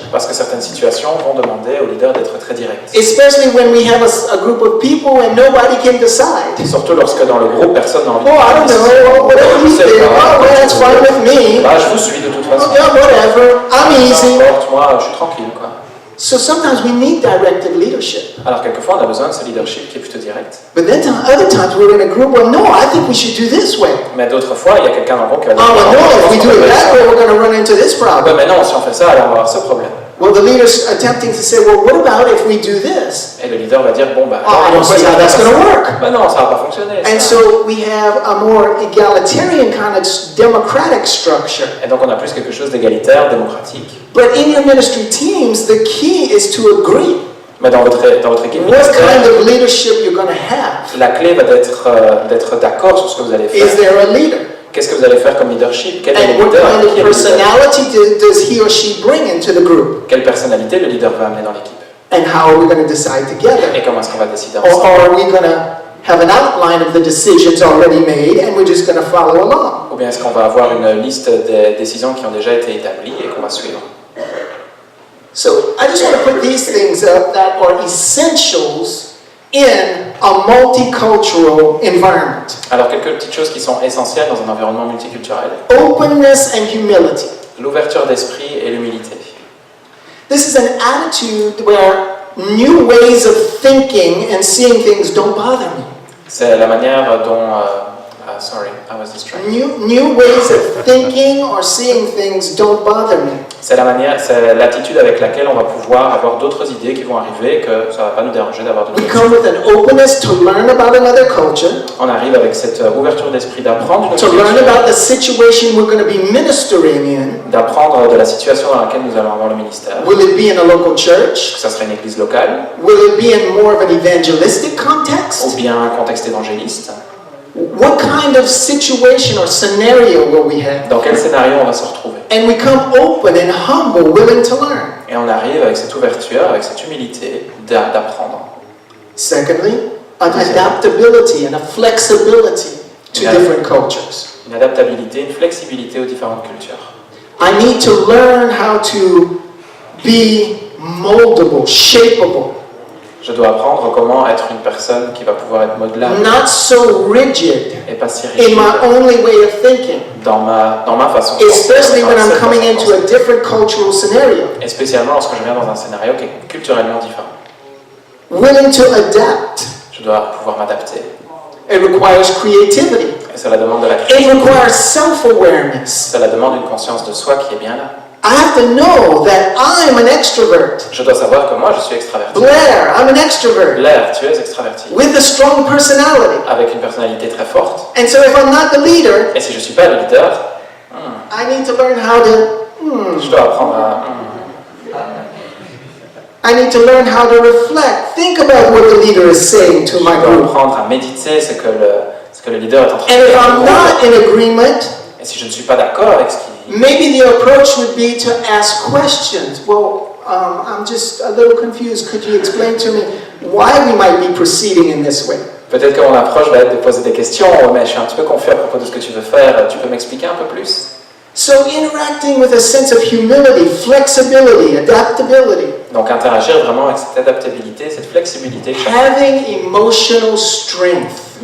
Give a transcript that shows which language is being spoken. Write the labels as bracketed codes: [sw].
[fr] Parce que certaines situations vont demander au leader d'être très direct. [en] especially when we have a group of people and nobody can decide. [fr] Surtout lorsque dans le groupe, personne n'a envie [en] Oh, I don't know, whatever you think, oh, well, that's fine with me. [fr] Bah, je vous suis de toute façon. [en] Oh, yeah, whatever, I'm [fr] Peu [en] easy. [fr] importe, moi, je suis tranquille, quoi. [en] So sometimes we need directive leadership. [fr] Alors, quelquefois, on a besoin de ce leadership qui est plutôt direct. [en] But then other times we're in a group, well, no, I think we should do this way. [fr] Mais d'autres fois, il y a quelqu'un dans le groupe qui va [en] Oh, well, no, if we do it that way, we're going to run into this [fr] Ouais, [en] problem. [fr] mais non, si on fait ça, alors on va avoir ce problème. [en] Well, the leader's attempting to say, well, what about if we do this? [fr] Et le leader va dire, bon, bah, [en] Oh, I don't see how that's going to work. [fr] bah non, ça va pas fonctionner. [en] And [fr] ça. [en] so we have a more egalitarian kind of democratic structure. [fr] Et donc, on a plus quelque chose d'égalitaire, démocratique. [en] But in your ministry teams, the key is to agree [fr] Mais dans votre équipe [en] what kind [fr] ministérielle, [en] of leadership you're going to have. [fr] la clé va d'être d'accord sur ce que vous allez [en] Is [fr] faire. [en] there a leader? [fr] Qu'est-ce que vous allez faire comme leadership? Quel est [en] And [fr] le [en] what [fr] leader? [en] kind [fr] Qui [en] of [fr] est le leader? [en] personality does he or she bring into the group? [fr] Quelle personnalité le leader va amener dans l'équipe? [en] And how are we going to decide together? [fr] Et comment est-ce qu'on va décider [en] Or [fr] ensemble? [en] are we going to have an outline of the decisions already made and we're just going to follow along? [fr] Ou bien est-ce qu'on va avoir une liste des décisions qui ont déjà été établies et qu'on va suivre? [en] So I just want to put these things up that are essentials in a multicultural environment. [fr] Alors, quelques petites choses qui sont essentielles dans un environnement multiculturel. [en] Openness and humility. [fr] L'ouverture d'esprit et l'humilité. [en] This is an attitude where new ways of thinking and seeing things don't bother me. [fr] C'est la manière dont [en] sorry, I was distracted. New ways of thinking or seeing things don't bother me. [fr] C'est l'attitude avec laquelle on va pouvoir avoir d'autres idées qui vont arriver, que ça ne va pas nous déranger d'avoir d'autres [en] We [fr] idées. [en] come with an openness to learn about another culture, [fr] On arrive avec cette ouverture d'esprit d'apprendre une autre [en] to learn [fr] culture, [en] about the situation we're going to be ministering in. [fr] d'apprendre de la situation dans laquelle nous allons avoir le ministère. [en] Will it be in a local church? [fr] Que ça serait une église locale, [en] Will it be in more of an evangelistic context? [fr] ou bien un contexte évangéliste. [en] What kind of situation or scenario will we have? [fr] Dans quel scénario on va se retrouver? [en] And we come open and humble, willing to learn. [fr] Et on arrive avec cette ouverture, avec cette humilité d'apprendre. [en] Secondly, an adaptability and a flexibility to different cultures. [fr] Une adaptabilité, une flexibilité aux différentes cultures. [en] I need to learn how to be moldable, shapeable, [fr] Je dois apprendre comment être une personne qui va pouvoir être modelable [en] not so rigid [fr] et pas si [en] in [fr] rigide [en] my only way of thinking, [fr] dans ma façon de penser, [en] especially when [fr] dans [en] I'm [fr] cette [en] coming [fr] façon de [en] into a [fr] penser. [en] different cultural scenario. [fr] Et spécialement lorsque je viens dans un scénario qui est culturellement différent. [en] Willing to adapt. [fr] Je dois pouvoir m'adapter. [en] It requires creativity. [fr] Et cela demande de la [en] It [fr] créativité. [en] requires self-awareness. [fr] Cela demande une conscience de soi qui est bien là. [en] I have to know that I'm an extrovert. [fr] Je dois savoir que moi je suis extraverti. [en] Blair, I'm an extrovert [fr] Blair, tu es extraverti. [en] with a strong personality. [fr] Avec une personnalité très forte. [en] And so if I'm not the leader, [fr] Et si je ne suis pas le leader, [en] I need to learn how to, [fr] je dois apprendre à... [en] I need to learn how to reflect. Think about what the leader is saying to [fr] Je [en] my [fr] dois [en] group. [fr] apprendre à méditer ce que le leader est en train de [en] And if [fr] faire. [en] I'm not in agreement, [fr] Et si je ne suis pas d'accord avec ce qu'il dit, [en] maybe the approach would be to ask questions. Well, I'm just a little confused. Could you explain to me why we might be proceeding in this way? [fr] peut-être que mon approche va être de poser des questions, mais je suis un petit peu confus à propos de ce que tu veux faire, tu peux m'expliquer un peu plus? [en] So interacting with a sense of humility, flexibility, adaptability, [fr] Donc interagir vraiment avec cette adaptabilité, cette flexibilité, [en] having emotional strength,